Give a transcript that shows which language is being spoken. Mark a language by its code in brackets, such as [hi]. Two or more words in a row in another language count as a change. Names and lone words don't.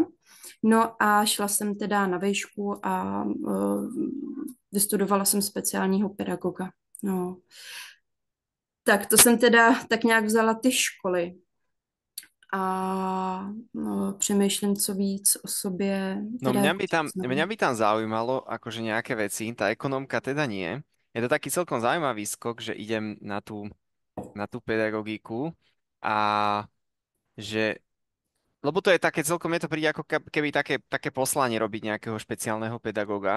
[cs] No a šla jsem teda na vejšku a vystudovala jsem speciálního pedagoga. No. Tak to jsem teda tak nějak vzala ty školy a no, přemýšlím, co víc o sobě, No teda [sk] mňa [cs] jako [sk] by tam, [cs] říct, [sk] mňa [cs] no. [sk] by tam zaujímalo akože nejaké veci, tá ekonomka teda nie. Je to taký celkom zaujímavý skok, že idem na tú pedagogiku a že lebo to je také celkom, mne to príde ako keby také poslanie robiť nejakého špeciálneho pedagóga.